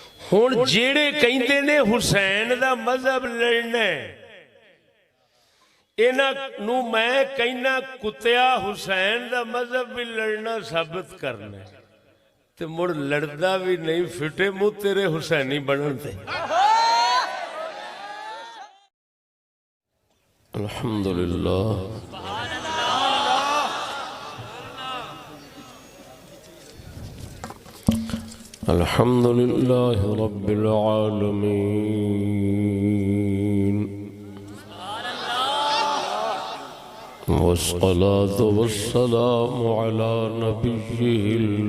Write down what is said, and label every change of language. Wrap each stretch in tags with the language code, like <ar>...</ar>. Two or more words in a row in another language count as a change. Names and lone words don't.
<pa>ہن جیڑے کہندے نے حسین دا مذہب لڑنا انہاں نوں میں کہنا کتیا حسین دا مذہب بھی لڑنا ثابت کرنا تے مڑ لڑدا بھی نہیں فٹے منہ تیرے حسینی بنن تے.</pa> <ar>الحمد لله الحمد لله رب العالمين والصلاة والسلام على نبي</ar>